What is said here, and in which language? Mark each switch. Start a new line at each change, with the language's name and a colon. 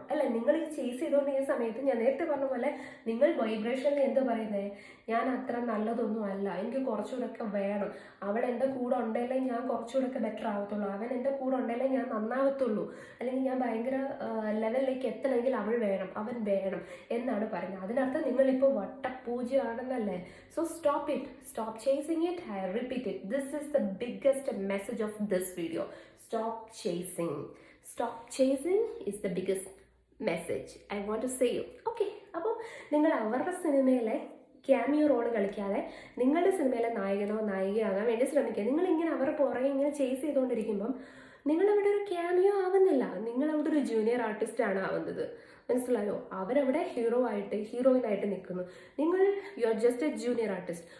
Malayalam: അല്ല, നിങ്ങൾ ഈ ചേസ് ചെയ്തുകൊണ്ടിരിക്കുന്ന സമയത്ത് ഞാൻ നേരത്തെ പറഞ്ഞ പോലെ നിങ്ങൾ വൈബ്രേഷനിൽ എന്താ പറയുന്നത്, ഞാൻ അത്ര നല്ലതൊന്നും അല്ല, എനിക്ക് കുറച്ചുകൂടെ വേണം, അവൾ എൻ്റെ കൂടെ ഉണ്ടെങ്കിലേ ഞാൻ കുറച്ചുകൂടെ ബെറ്റർ ആവത്തുള്ളൂ, അവൻ എൻ്റെ കൂടെ ഉണ്ടെങ്കിലേ ഞാൻ നന്നാവത്തുള്ളൂ, അല്ലെങ്കിൽ ഞാൻ ഭയങ്കര ലെവലിലേക്ക് എത്തണമെങ്കിൽ അവൾ വേണം, അവൻ വേണം എന്നാണ് പറയുന്നത്. അതിനർത്ഥം നിങ്ങളിപ്പോൾ വട്ടപൂജ്യമാണെന്നല്ലേ.
English: So stop it, stop chasing it. I repeat it, this is the biggest message of this video. Stop chasing. Stop chasing is the biggest message I want to say you.
Malayalam: Okay, അപ്പോൾ നിങ്ങൾ അവരുടെ സിനിമയിലെ cameo role കളിക്കാതെ നിങ്ങളുടെ സിനിമയിലെ നായകനോ നായികയാകാൻ വേണ്ടി ശ്രമിക്കുക. നിങ്ങളിങ്ങനെ അവരുടെ പുറകെ ഇങ്ങനെ ചേസ് ചെയ്തുകൊണ്ടിരിക്കുമ്പം നിങ്ങളവിടെ ഒരു ക്യാമിയോ ആവുന്നില്ല, നിങ്ങളവിടെ ഒരു ജൂനിയർ ആർട്ടിസ്റ്റ് ആണ് ആവുന്നത്. മനസ്സിലായോ? അവരവിടെ ഹീറോയിനായിട്ട് നിൽക്കുന്നു. നിങ്ങൾ
English: You are just a junior artist.